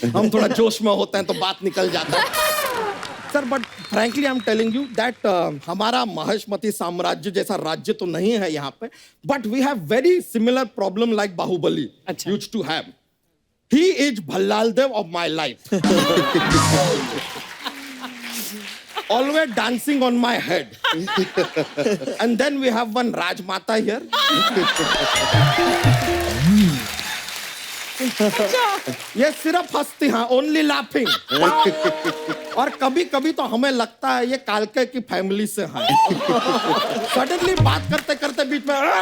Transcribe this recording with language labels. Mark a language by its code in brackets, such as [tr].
[hi] हम थोड़ा जोश में होते हैं तो बात निकल जाता है sir. [en] but frankly I am telling you that [hi] हमारा महेशमती साम्राज्य जैसा राज्य तो नहीं है यहाँ पे, [en] But we have very similar problem like Baahubali used to have. He is Bhallaladeva of my life. Always dancing on my head. And then we have one Rajmata here. [hi] ये सिर्फ हंसती हैं, [en] only laughing. [hi] और कभी कभी तो हमें लगता है ये कालके की फैमिली से हैं. सडनली बात करते करते बीच में